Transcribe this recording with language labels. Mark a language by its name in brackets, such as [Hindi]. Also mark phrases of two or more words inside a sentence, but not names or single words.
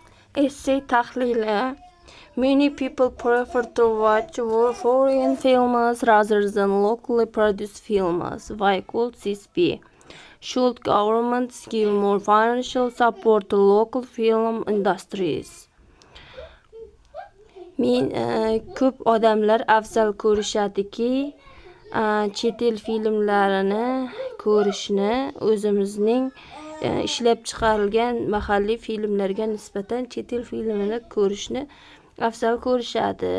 [Uzbek] Essay tahlili. [English] Many people prefer to watch foreign films rather than locally produced films. Why could this be? Should governments give more financial support to local film industries? [Uzbek] Ko'p odamlar afzal ko'rishadiki, chet el filmlarini ko'rishni o'zimizning ishlab chiqarilgan mahalliy filmlarga nisbatan chet el filmini ko'rishni afzal ko'rishadi.